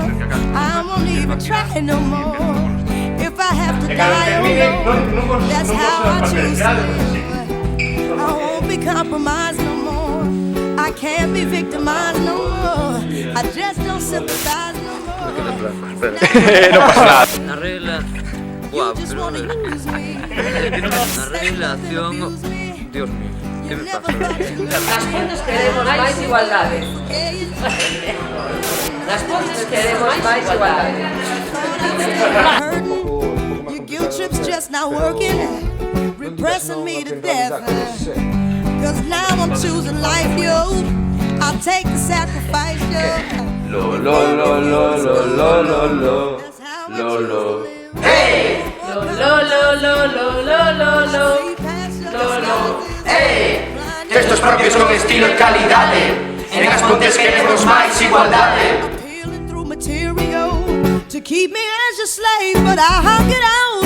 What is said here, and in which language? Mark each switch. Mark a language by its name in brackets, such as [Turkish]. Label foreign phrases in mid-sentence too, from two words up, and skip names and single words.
[English] I won't even try no more. If I have to die, oh no, that's how I choose to live. I won't be compromised no more. I can't be victimized no more. I just don't sympathize no more. [Spanish] No pasa nada. La regla... Guau, pero... La relación... Dios mío, ¿qué me pasa? [Galician] Las Pontes queremos máis igualdade. Las Pontes queremos máis igualdade. [English] Your guilt trip's just not working. pressing me to death. Cause now I'm choosing life, yo. I'll take the sacrifice, yo. Lo, lo, lo, lo, lo, lo, lo, lo. Lo, lo. Hey! Lo, lo, lo, lo, lo, lo, lo, lo. Lo, lo. Hey! [Galician] Textos propios con estilo e calidade. En As Pontes queremos máis igualdade. [English] Material to keep me as your slave, but I hung it out.